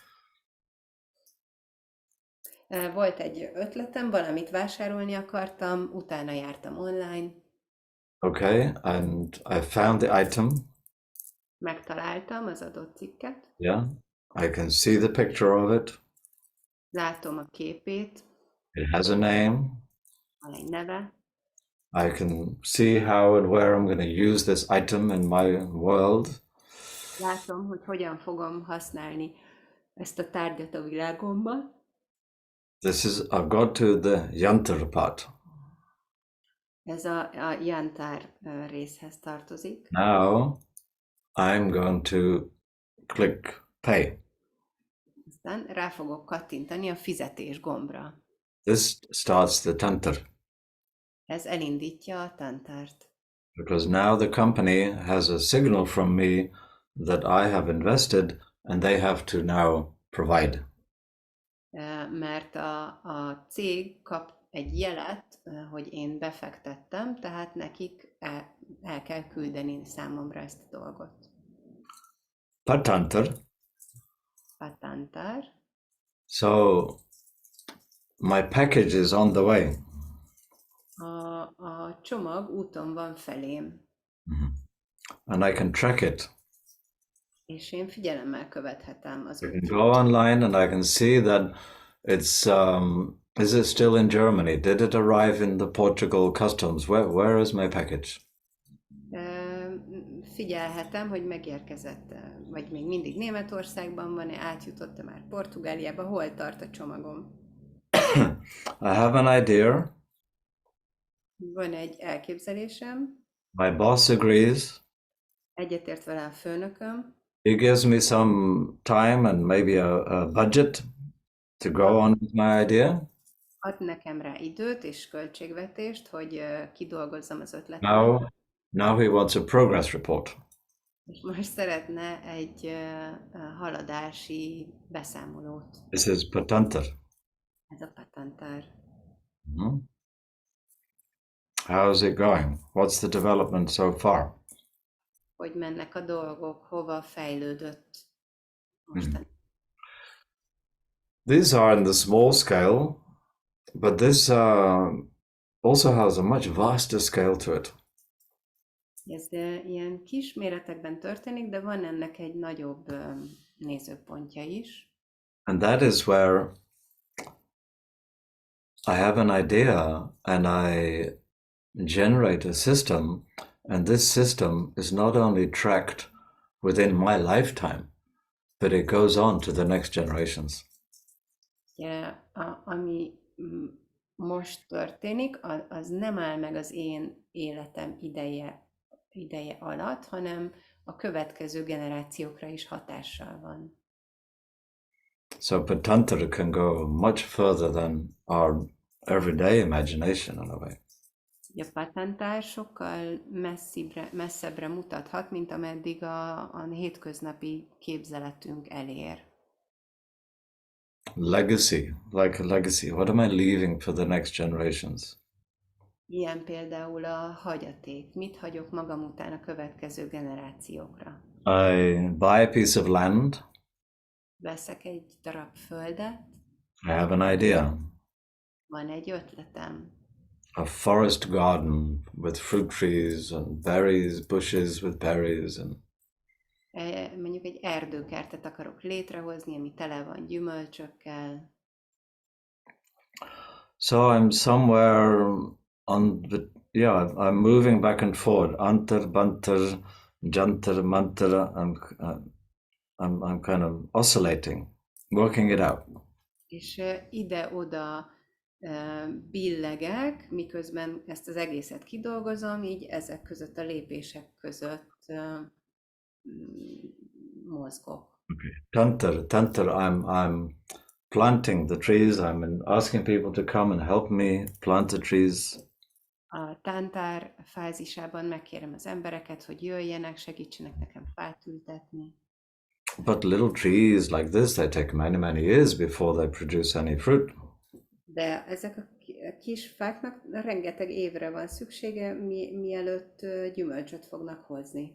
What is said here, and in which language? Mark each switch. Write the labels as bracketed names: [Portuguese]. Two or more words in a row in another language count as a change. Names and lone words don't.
[Hungarian] Volt egy ötletem, valamit vásárolni akartam, utána jártam online. [English] Okay, and I found the item. [Hungarian] Megtaláltam az adott cikket. [English] Yeah, I can see the picture of it. [Hungarian] Látom a képét. [English] It has a name. [Hungarian] Van egy neve. [English] I can see how and where I'm going to use this item in my world. [Hungarian] Látom, hogy hogyan fogom használni ezt a tárgyat a világomban. [English] I've got to the yantar part. [Hungarian] Ez a jantár részhez tartozik. [English] Now I'm going to click pay. [Hungarian] Aztán rá fogok kattintani a fizetés gombra. [English] This starts the tantra. [Hungarian] Ez elindítja a tantárt. [English] Because now the company has a signal from me that I have invested and they have to now provide. [Hungarian] Mert a cég kap egy jelet, hogy én befektettem, tehát nekik el kell küldeni számomra ezt a dolgot. [English] Patantar. [Hungarian] Patantár. [English] So my package is on the way. [Hungarian] A csomag úton van felém, [English] And I can track it. [Hungarian] és én figyelemmel követhetem az [English] I can [Hungarian] útját. [English] go online and I can see that it's is it still in Germany? Did it arrive in the Portugal customs? Where is my package? [Hungarian] Figyelhetem, hogy megérkezett, vagy még mindig Németországban van-e, átjutott-e már Portugáliába, hol tart a csomagom. [English] I have an idea. [Hungarian] Van egy elképzelésem, [English] My boss agrees. [Hungarian] egyetért vele a főnököm, [English] He gives me some time and maybe a budget to go on with my idea. [Hungarian] ad nekem rá időt és költségvetést, hogy kidolgozzam az ötletemet. [English] Now he wants a progress report. [Hungarian] És most szeretne egy haladási beszámolót. [English] This is Patantar. [Hungarian] Ez a patentár. [English] How's it going? What's the development so far? [Hungarian] Hogy mennek a dolgok, hova fejlődött mostan. [English] These are in the small scale, but this also has a much vaster scale to it. [Hungarian] Ez ilyen kis méretekben történik, de van ennek egy nagyobb nézőpontja is. [English] And that is where I have an idea and I generate a system, and this system is not only tracked within my lifetime, but it goes on to the next generations. [Hungarian] Ugye, ami most történik, az nem áll meg az én életem ideje alatt, hanem a következő generációkra is hatással van. [English] So Patantra can go much further than our everyday imagination in a way. [Hungarian] A patentár sokkal messzebbre mutathat, mint ameddig a hétköznapi képzeletünk elér. [English] Legacy, like a legacy. What am I leaving for the next generations? [Hungarian] Ilyen például a hagyaték. Mit hagyok magam után a következő generációkra? [English] I buy a piece of land. [Hungarian] Veszek egy darab földet, [English] I have an idea. [Hungarian] van egy ötletem. [English] A forest garden with fruit trees and berries, bushes with berries and [Hungarian] Mondjuk egy erdőkertet akarok létrehozni, ami tele van gyümölcsökkel. [English] so I'm somewhere on the I'm moving back and forth. Antar, bantar, jantar, mantar. I'm kind of oscillating, working it out. [Hungarian] És ide-oda billegek, miközben ezt az egészet kidolgozom, így ezek között a lépések között mozgok. [English] Tantar, I'm planting the trees. I'm asking people to come and help me plant the trees. [Hungarian] A tántár fázisában megkérem az embereket, hogy jöjjenek, segítsenek nekem fát ültetni. [English] But little trees like this, they take many years before they produce any fruit. [Hungarian] De ezek a kis fáknak rengeteg évre van szüksége, mielőtt gyümölcsöt fognak hozni.